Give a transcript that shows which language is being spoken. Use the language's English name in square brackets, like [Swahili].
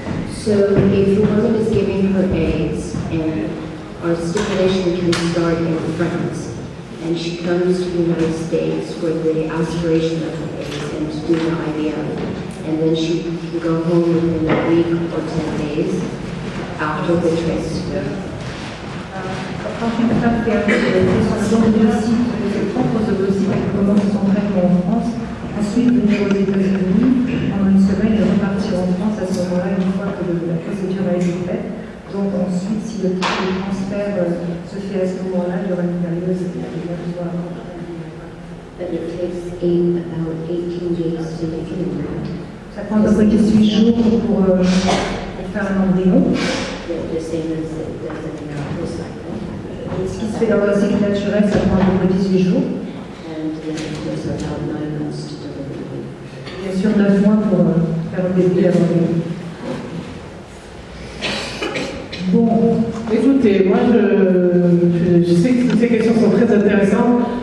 [English] So if the woman is giving her eggs and our stimulation can start in France and she comes to the United States for the aspiration of the eggs and to do the IVF, and then she can go home within a week or 10 days after the transfer. [French] Quand une femme fait son ovocyte, ses propres ovocytes, elle commence son traitement en France, ensuite venir aux États-Unis, en une semaine et repartir en France à ce moment-là, une fois que la procédure a été faite. Donc ensuite, si le transfert se fait à ce moment-là, il y aura une période de besoin. [English] But it takes about 18 days to make an embryo. [French] Ça prend à peu près 18 jours pour faire un embryon. [English] The same as it does in a natural cycle. [French] Ce qui se fait dans le cycle naturel, ça prend à peu près 18 jours. [English] And then it takes about 9 months to deliver. [French] Bien sûr, 9 mois pour faire un bébé avant le. Bon, écoutez, moi je sais que toutes ces questions sont très intéressantes.